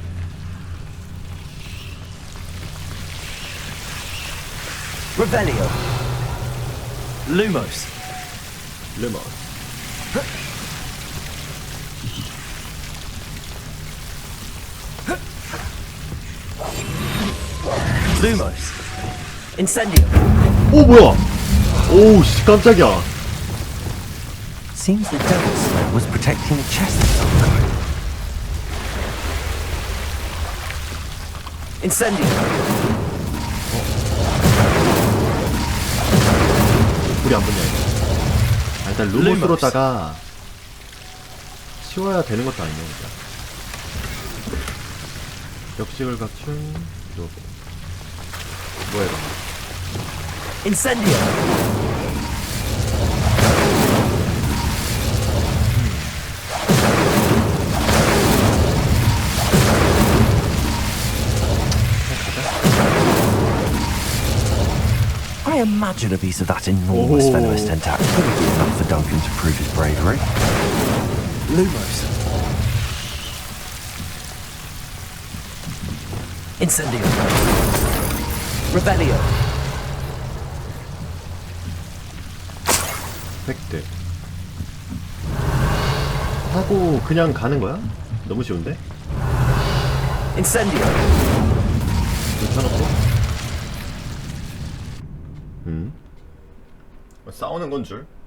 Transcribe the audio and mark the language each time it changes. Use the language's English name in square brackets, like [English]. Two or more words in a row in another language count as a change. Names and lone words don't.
[Latin] Revelio. Lumos. [Korean] 르머스. [Latin] Lumos. Incendio. [Korean] 오, 뭐야? 오우, 씨, 깜짝이야. [English] Seems the devil's snare was protecting a chest of some kind. [Latin] Incendio. [Korean] 불이 안 붙냐 이거. 아, 일단 루머스로다가 치워야 되는 것도 아니네 진짜. 벽식을 갖춘 로봇. 뭐야 이거. [Latin] Incendio. [English] I imagine a piece of that enormous Oh. venomous tentacle would be enough for Duncan to prove his bravery. [Latin] Lumos. Incendio. Revelio. [Korean] 획득. 하고 그냥 가는 거야? 너무 쉬운데? [Latin] Incendio. [Korean] 켜놓고. 싸우는 건 줄.